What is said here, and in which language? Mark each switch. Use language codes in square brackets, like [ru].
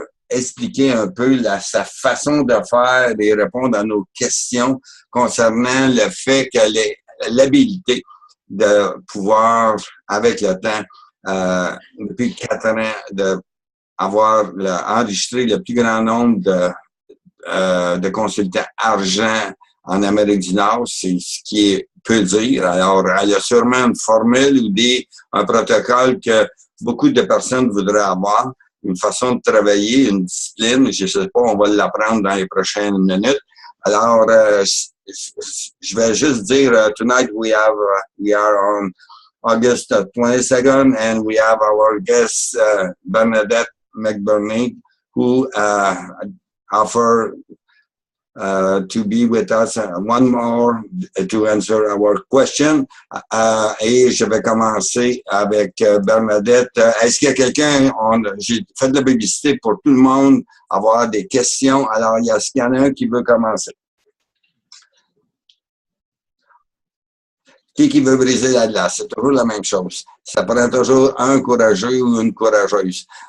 [fr] expliquer un peu sa façon de faire et répondre à nos questions concernant le fait qu'elle ait l'habilité de pouvoir, avec le temps, depuis 4 ans, d'avoir enregistré le plus grand nombre de consultants argent en Amérique du Nord, c'est ce qui peut dire. Alors, elle a sûrement une formule ou un protocole que beaucoup de personnes voudraient avoir, une façon de travailler, une discipline, je ne sais pas, on va l'apprendre dans les prochaines minutes. Alors, je vais juste dire, [en] tonight we are on August 22nd, and we have our guest, Bernadette McBurney, who offer to be with us one more to answer our question. [fr] Et je vais commencer avec Bernadette. Est-ce qu'il y a quelqu'un, j'ai fait de la publicité pour tout le monde, avoir des questions. Alors, est-ce qu'il y en a un qui veut commencer? Qui veut briser la glace? C'est toujours la même chose. Ça prend toujours un courageux ou une courageuse.